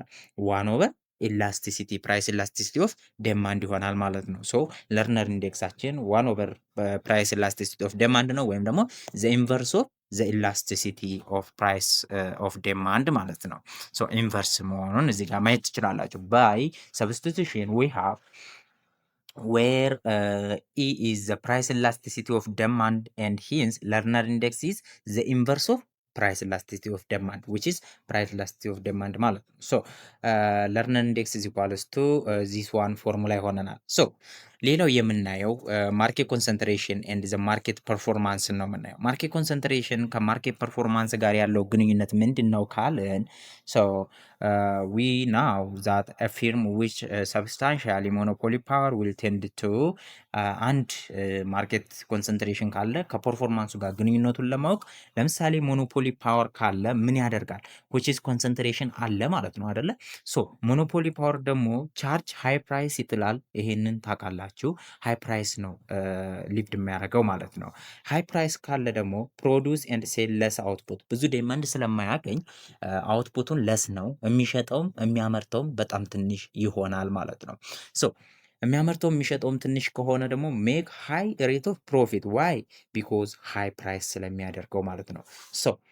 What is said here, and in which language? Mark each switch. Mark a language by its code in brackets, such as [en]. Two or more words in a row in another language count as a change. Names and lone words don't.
[en] one over elasticity price elasticity of demand [am] ይሆናል ማለት ነው። [en] so Lerner index one over price elasticity of demand [am] ነው፣ ወይም ደግሞ [en] the inverse of the elasticity of price of demand [am] ማለት ነው። [en] so inverse [am] መሆኑን እዚህ ጋር ማየት ትችላላችሁ። [en] by substitution we have where E is the price elasticity of demand and hence Lerner index is the inverse of price elasticity of demand, which is price elasticity of demand [am] ማለት ነው። [en] ሶ Lerner index is equals to this one formula [am] ይሆነናል። ሶ ሌላው የምናየው [en] market concentration and the market performance [am] ነው የምናየው። [en] market concentration [am] ከማርኬት ፐርፎርማንስ ጋር ያለው ግንኙነት ምንድን ነው ካልን ሶ [en] we know that a firm which substantially monopoly power will tend to አንድ market concentration [am] ካለ ከፐርፎርማንሱ ጋር ግንኙነቱን ለማወቅ ለምሳሌ [en] monopoly power [am] ካለ ምን ያደርጋል? [en] which is concentration [am] አለ ማለት ነው አይደለ? [en] so monopoly power [am] ደግሞ [en] charge high price [am] ይጥላል። ይሄንን ታውቃላችሁ። [en] high price [am] ነው ሊፍድ የሚያደርገው ማለት ነው። [en] high price [am] ካለ ደግሞ [en] produce and sell less output፣ [am] ብዙ ዴማንድ ስለማያገኝ [en] output less [am] ነው የሚሸጠውም የሚያመርተውም በጣም ትንሽ ይሆናል ማለት ነው። ሶ የሚያመርተው የሚሸጠውም ትንሽ ከሆነ ደግሞ [en] make high rate of profit why because high price [am] ስለሚያደርገው ማለት ነው። ሶ